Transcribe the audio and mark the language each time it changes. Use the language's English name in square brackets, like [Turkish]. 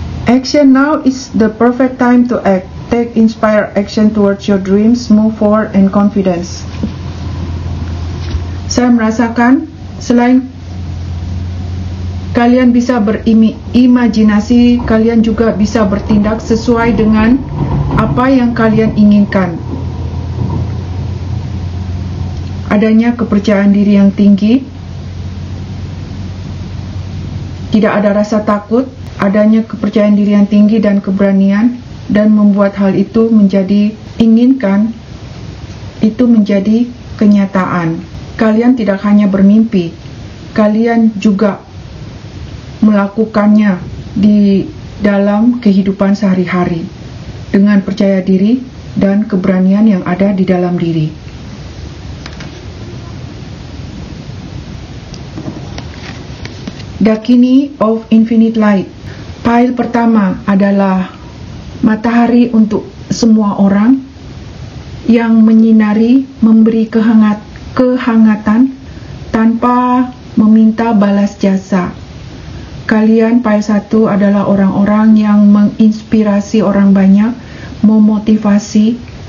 [English] Action now is the perfect time to act. Take inspired action towards your dreams, move forward and confidence. [Indonesian] Saya merasakan selain kalian bisa berimajinasi, kalian juga bisa bertindak sesuai dengan apa yang kalian inginkan. Adanya kepercayaan diri yang tinggi, tidak ada rasa takut, adanya kepercayaan diri yang tinggi dan keberanian, dan membuat hal itu menjadi inginkan, itu menjadi kenyataan. Kalian tidak hanya bermimpi, kalian juga melakukannya di dalam kehidupan sehari-hari dengan percaya diri dan keberanian yang ada di dalam diri. [English] Dakini of Infinite Light. [Indonesian] Pile pertama adalah matahari untuk semua orang yang menyinari, memberi kehangatan tanpa meminta balas jasa. Kalian pile 1 adalah orang-orang yang menginspirasi orang banyak, memotivasi.